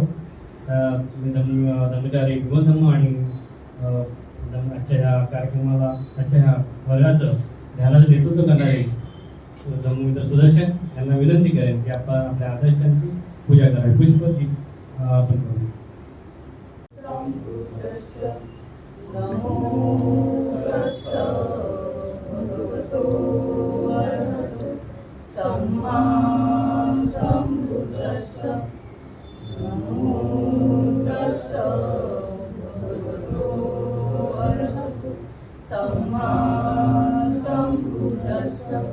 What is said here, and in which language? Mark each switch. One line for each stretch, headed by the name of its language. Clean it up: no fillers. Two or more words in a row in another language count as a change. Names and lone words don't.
Marathi: धम्मचारी विमल धम्म आणि आजच्या या कार्यक्रमाला आजच्या ह्या वर्गाचं ध्यानाचं नेतृत्व करणारे धम्ममित्र सुदर्शन यांना विनंती करेन की आपण आपल्या आदर्शांची पूजा करावी. पुष्पती आपण करू.
Pali: नमो तस्स भगवतो अरहतो सम्मा सम्बुद्धस्स. नमो तस्स भगवतो अरहतो सम्मा सम्बुद्धस्स.